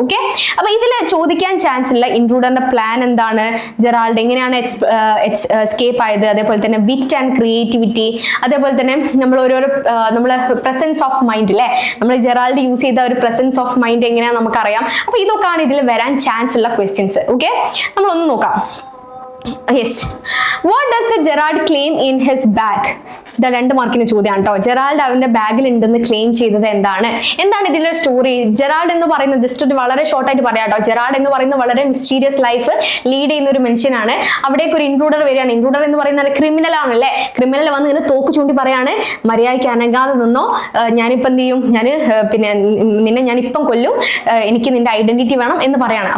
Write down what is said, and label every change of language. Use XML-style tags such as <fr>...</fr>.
<ml>Okay, അപ്പൊ ഇതിൽ ചോദിക്കാൻ ചാൻസ് ഉള്ള ഇൻട്രൂഡറിന്റെ പ്ലാൻ എന്താണ്, ജെറാൾഡ് എങ്ങനെയാണ് എസ്കേപ്പ് ആയത്, അതേപോലെ തന്നെ വിറ്റ് ആൻഡ് ക്രിയേറ്റിവിറ്റി, അതേപോലെ തന്നെ നമ്മൾ നമ്മളെ പ്രസൻസ് ഓഫ് മൈൻഡ് അല്ലേ, നമ്മൾ ജെറാൾഡ് യൂസ് ചെയ്ത ഒരു പ്രസൻസ് ഓഫ് മൈൻഡ് എങ്ങനെയാണെന്ന് നമുക്കറിയാം. അപ്പൊ ഇതൊക്കെയാണ് ഇതിൽ വരാൻ ചാൻസ് ഉള്ള ക്വസ്റ്റ്യൻസ്. ഓക്കെ, നമ്മളൊന്ന് നോക്കാം. Yes.</ml> <en>What does the Gerard claim in his bag?</en> <ml>ഇത് 2 മാർക്കിന് ചോദ്യമാണ് കേട്ടോ. ജെറാൾഡ് അവന്റെ ബാഗിൽ ഉണ്ടെന്ന് ക്ലെയിം ചെയ്തത് എന്താണ് ഇതിലെ സ്റ്റോറി? ജെറാൾഡ് എന്ന് പറയുന്നത് ജസ്റ്റ് ഒരു വളരെ ഷോർട്ട് ആയിട്ട് പറയാം കേട്ടോ. ജെറാൾഡ് എന്ന് പറയുന്നത് വളരെ മിസ്റ്റീരിയസ് ലൈഫ് ലീഡ് ചെയ്യുന്ന ഒരു മനുഷ്യനാണ്. അവിടേക്ക് ഒരു ഇൻട്രൂഡർ വരികയാണ്. ഇൻട്രൂഡർ എന്ന് പറയുന്നത് ക്രിമിനൽ ആണല്ലേ. ക്രിമിനൽ വന്ന് ഇങ്ങനെ തോക്ക് ചൂണ്ടി പറയാണ്, മര്യാദയ്ക്ക് അനങ്ങാതെ നിന്നോ, ഞാനിപ്പം എന്ത് ചെയ്യും, നിന്നെ ഞാൻ ഇപ്പം കൊല്ലും, എനിക്ക് നിന്റെ ഐഡന്റിറ്റി വേണം എന്ന് പറയാണ്.</ml>